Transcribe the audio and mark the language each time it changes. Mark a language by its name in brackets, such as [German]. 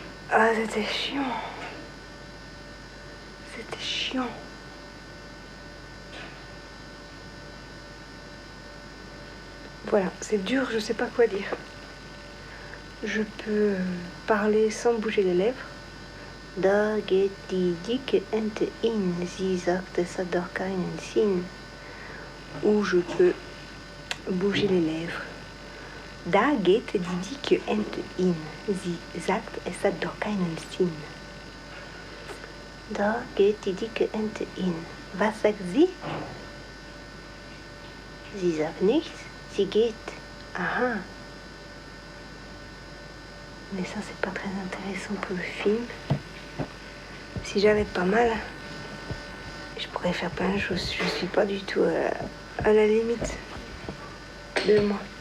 [French] Ah, c'était chiant. C'était chiant. Voilà, c'est dur, je sais pas quoi dire. Je peux parler sans bouger les lèvres. [German] Da geht die dicke Ente in, sie sagt, es hat doch keinen Sinn. [French] Ou je peux bouger les lèvres. [German] Da geht die dicke Ente in, sie sagt, es hat doch keinen Sinn. Da geht die dicke Ente in. Was sagt sie? Sie sagt nichts, sie geht. Ah. [French] Mais ça, c'est pas très intéressant pour le film. Si j'avais pas mal, je pourrais faire plein de choses. Je suis pas du tout à la limite de moi.